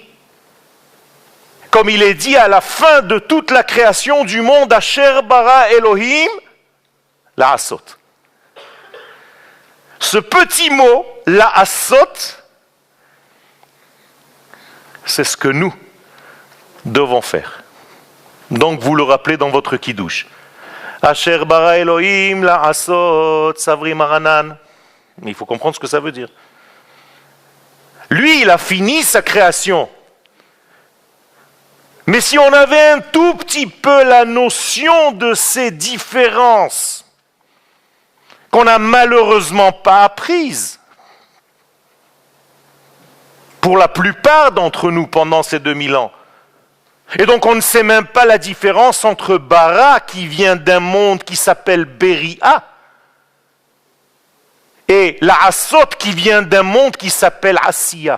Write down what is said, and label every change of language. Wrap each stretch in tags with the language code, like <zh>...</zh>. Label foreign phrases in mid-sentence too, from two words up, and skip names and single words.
<fr>Comme il est dit à la fin de toute la création du monde,</fr> <he>אשר ברא אלהים לעשות.</he> <fr>Ce petit mot, la'asot, c'est ce que nous devons faire. Donc vous le rappelez dans votre kiddush.</fr> <he>אשר ברא אלהים לעשות סברי מרנן.</he> <fr>Mais il faut comprendre ce que ça veut dire. Lui, il a fini sa création. Mais si on avait un tout petit peu la notion de ces différences qu'on n'a malheureusement pas apprises, pour la plupart d'entre nous pendant ces 2000 ans, et donc on ne sait même pas la différence entre bara, qui vient d'un monde qui s'appelle Beria, et la Asot, qui vient d'un monde qui s'appelle Asiya.</fr>